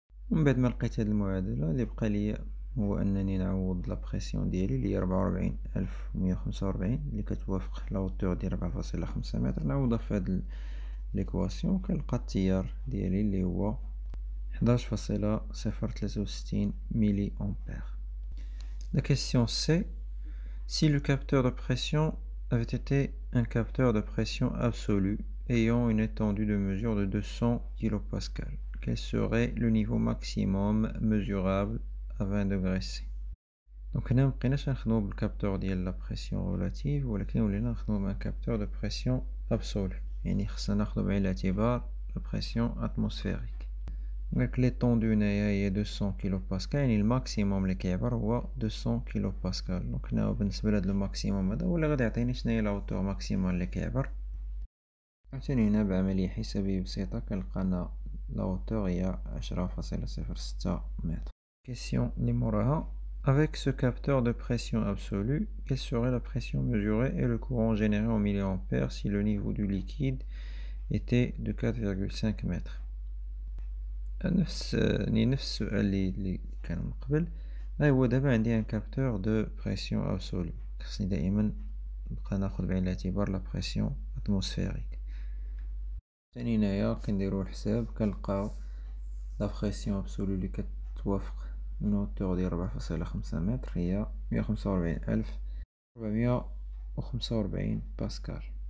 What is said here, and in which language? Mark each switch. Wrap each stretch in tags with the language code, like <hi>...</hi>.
<ar>ومن بعد ما لقيت هاد المعادلة اللي بقى ليا هو انني نعوض لا بريسيون ديالي اللي هي 44,145 اللي كتوافق لا هوتور ديال 4.5 متر، نعوضها في هاد ليكواسيون كنلقى التيار ديالي اللي هو 11.063 ملي امبير.</ar> <fr>La question C. Si le capteur de pression avait été un capteur de pression absolue ayant une étendue de mesure de 200 kPa, quel serait le niveau maximum mesurable à 20 degrés C.</fr> <ar>Donc هنا مبقيناش نخدمو بالكابتور ديال لا بريسيون ريلاتيف، ولكن ولينا نخدمو مع كابتور دو بريسيون ابسولو، يعني خصنا ناخدو بعين الاعتبار لا بريسيون اتموسفيريك. قالك ليطوندو هنايا هي 200 كيلو باسكال، يعني الماكسيموم اللي كيعبر هو 200 كيلو باسكال. دونك هنا بالنسبة لهاد الماكسيموم هذا هو اللي غادي يعطيني شناهي لا هوتور ماكسيمال اللي كيعبر. عاوتاني هنا بعملية حسابية بسيطة كنلقى أن لا هوتور هي 10.06 متر. Question اللي موراها.</ar> <fr>Avec ce capteur de pression absolue, quelle serait la pression mesurée et le courant généré en milliampères si le niveau du liquide était de 4,5 mètres.</fr> <ar>نفس السؤال اللي كان من قبل. هو دابا عندي ان كابتور دو بريسيون ابسولو، خصني دائما نبقى ناخد بعين الاعتبار لا بريسيون اتموسفيريك. ثاني هنايا كنديرو الحساب كنلقاو لا بريسيون ابسولو اللي كتوافق اون هوتور ديال 4.5 متر هي 145,445 باسكال.</ar>